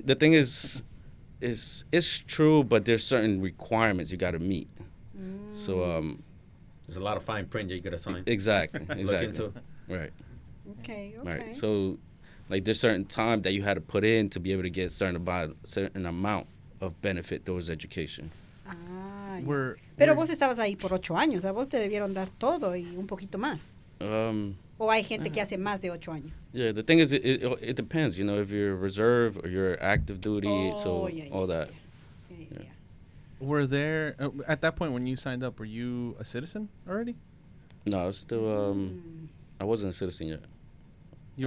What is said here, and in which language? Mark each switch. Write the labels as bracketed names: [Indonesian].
[English] No, the thing is it's true, but there's certain requirements you got to meet. So there's a lot of fine print that you gotta sign. exactly. Look into. Right. Okay. Right. So like there's certain time that you had to put in to be able to get certain amount of benefit towards education. Ah, We're- [Spanish] Pero [English] we're- [Spanish] vos estabas ahí por 8 años. A vos te debieron dar todo y un poquito más. O hay gente que hace más de 8 años. [English] Yeah, the thing is, it depends. You know, if you're reserve or you're active duty, Oh, yeah, all that. Yeah. Were there at that point when you signed up? Were you a citizen already? No, I was still. I wasn't a citizen yet. You